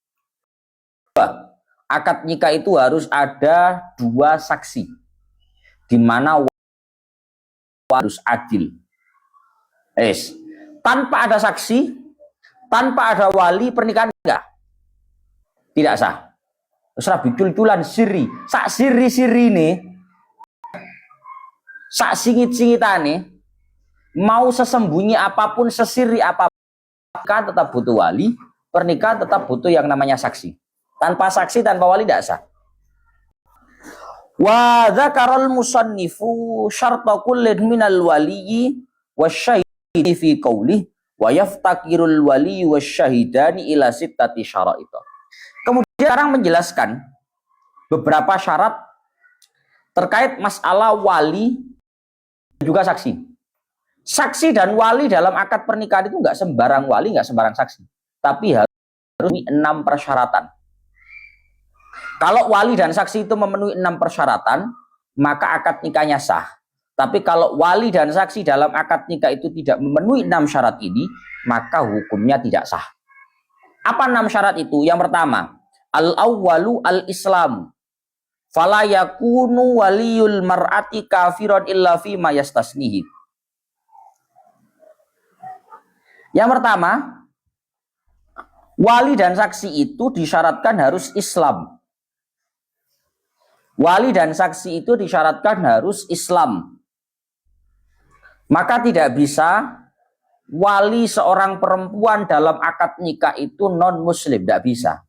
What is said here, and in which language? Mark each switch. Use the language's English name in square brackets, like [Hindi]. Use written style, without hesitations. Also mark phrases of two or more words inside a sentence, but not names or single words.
[Indonesian] Akad nikah itu harus ada dua saksi, di mana harus adil. Tanpa ada saksi, tanpa ada wali, pernikahan enggak, tidak sah. [Javanese] Terus bicul-culan siri, sak siri-siri nih, sak singit-singitane, [Indonesian] mau sesembunyi apapun, sesiri apapun, tetap butuh wali. Pernikahan tetap butuh yang namanya saksi. Tanpa saksi, tanpa wali tidak sah. [Arabic] وذكر المصنف شرط كل من الولي والشاهد في قوله ويفتقر الولي والشاهدان إلى ستة شرائط. [Indonesian] Kemudian sekarang menjelaskan beberapa syarat terkait masalah wali dan juga saksi. Saksi dan wali dalam akad pernikahan itu nggak sembarang wali, nggak sembarang saksi, tapi harus 6 persyaratan. Kalau wali dan saksi itu memenuhi 6 persyaratan, maka akad nikahnya sah. Tapi kalau wali dan saksi dalam akad nikah itu tidak memenuhi 6 syarat ini, maka hukumnya tidak sah. Apa 6 syarat itu? Yang pertama, [Arabic] الأول الإسلام. فلا يكون ولي المرأة كافرا إلا فيما يستثنيه. [Indonesian] Yang pertama, wali dan saksi itu disyaratkan harus Islam. Wali dan saksi itu disyaratkan harus Islam. Maka tidak bisa wali seorang perempuan dalam akad nikah itu non-muslim, tidak bisa.